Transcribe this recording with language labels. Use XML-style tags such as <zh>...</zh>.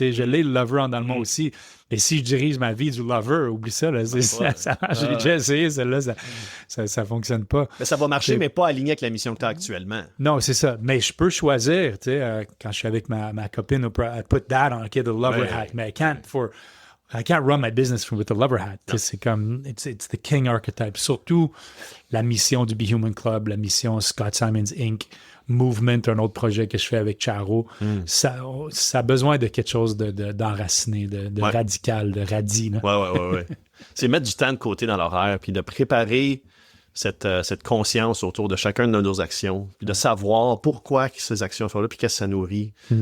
<fr>Je l'ai, le lover en allemand aussi. Et si je dirige ma vie du lover, oublie ça. Là, ça marche. J'ai déjà essayé, celle-là, ça fonctionne pas. Mais ça va marcher, mais pas aligné avec la mission que tu as actuellement. Non, c'est ça. Mais je peux choisir, quand je suis avec ma copine,</fr> <en>I put that on, the lover hat.</en> <fr>Mais</fr> <en>I can't run my business with the lover hat.</en> <fr>C'est comme,</fr> <en>it's the king archetype.</en> <fr>Surtout la mission du Be Human Club, la mission Scott Simons Inc., Movement, un autre projet que je fais avec Charo. Ça a besoin de quelque chose d'enraciné, de radical, de radis. Ouais. C'est mettre du temps de côté dans l'horaire, puis de préparer cette conscience autour de chacune de nos actions, puis de savoir pourquoi ces actions sont là, puis qu'est-ce que ça nourrit.</fr>